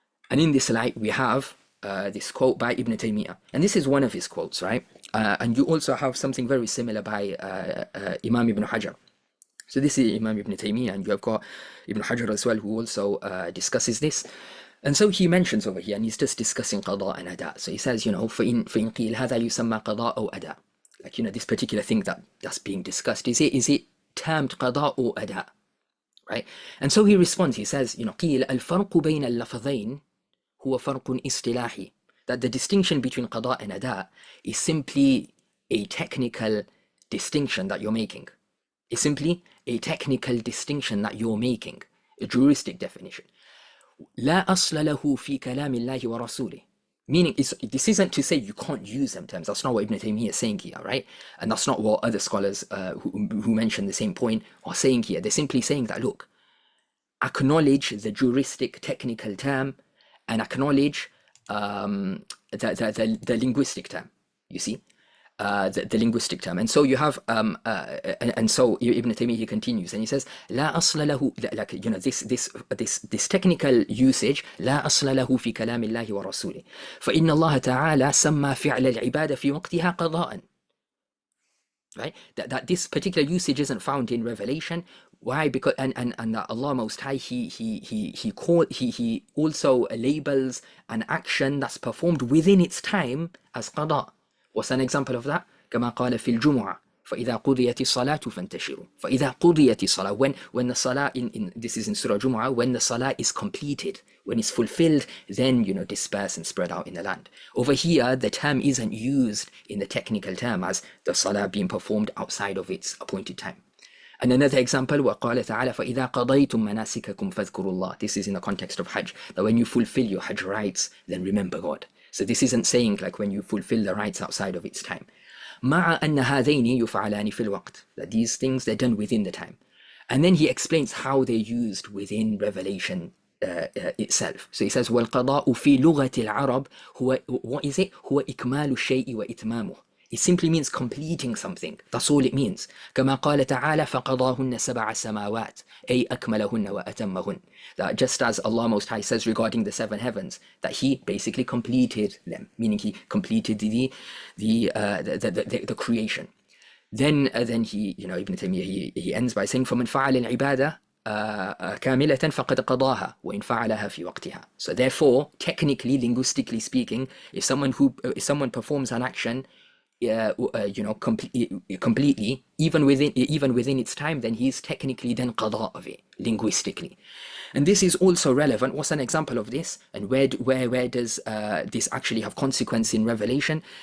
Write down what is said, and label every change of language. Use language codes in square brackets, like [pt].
[en] And in this light, we have this quote by Ibn Taymiyyah. And this is one of his quotes, right? And you also have something very similar by Imam Ibn Hajar. So this is Imam Ibn Taymiyyah, and you have got Ibn Hajar as well, who also discusses this. And so he mentions over here, and he's just discussing qada and ada. So he says, [ar] فَإِنْ قِيلْ هَذَا يُسَمَّى قَضَاء أو أَدَاء. [en] Like, this particular thing that's being discussed, is it termed qada or ada? Right? And so he responds, he says, [ar] قِيلْ الْفَرْقُ بَيْنَ اللَّفْظَيْنِ هُوَ فَرْقٌ إِصْطِلَاحِي. [en] That the distinction between qada and ada is simply a technical distinction that you're making. It's simply a technical distinction that you're making, a juristic definition. [ar] لا أصل له في كلام الله ورسوله. [en] Meaning, this isn't to say you can't use them terms. That's not what Ibn Taymiyyah is saying here, right? And that's not what other scholars who mention the same point are saying here. They're simply saying that, look, acknowledge the juristic technical term and acknowledge the linguistic term, you see? The linguistic term. And so you have and so Ibn Taymiyyah, he continues and he says [ar] لا أصل له, [en] like, this technical usage [ar] لا أصل له في كلام الله ورسوله فإن الله تعالى سمى فعل العبادة في وقتها قضاء. [en] Right? That this particular usage isn't found in Revelation. Why? Because and Allah Most High, he also labels an action that's performed within its time as qada. What's an example of that? [ar] كما قال في الجمعة فإذا قضيت الصلاة فانتشروا. فإذا قضيت الصلاة, [en] when the salah in this is in Surah Jumu'ah, when the salah is completed, when it's fulfilled, then disperse and spread out in the land. Over here, the term isn't used in the technical term as the salah being performed outside of its appointed time. And another example, [ar] وقال تعالى فإذا قضيتم مناسككم فاذكروا الله. [en] This is in the context of Hajj, that when you fulfill your Hajj rights, then remember God. So this isn't saying like when you fulfill the rights outside of its time. [ar] مع أن هذين يفعلان في الوقت. [en] That these things, they're done within the time. And then he explains how they're used within Revelation itself. So he says [ar] والقضاء في لغة العرب هو, [en] what is it? [ar] هو إكمال الشيء وإتمامه. [en] It simply means completing something. That's all it means. [ar] كما قال تعالى فقضاهن سبع سماوات أي أكملهن وأتمهن. [en] That just as Allah Most High says regarding the seven heavens, that He basically completed them, meaning He completed the creation. Then he, Ibn Taymiyyah, he ends by saying [ar] فمن فعل العبادة كاملة فقد قضاها وإن فعلها في وقتها. [en] So therefore, technically, linguistically speaking, if someone performs an action completely, even within its time, then he's technically done qada of it, linguistically. And this is also relevant. What's an example of this? And where does this actually have consequence in Revelation?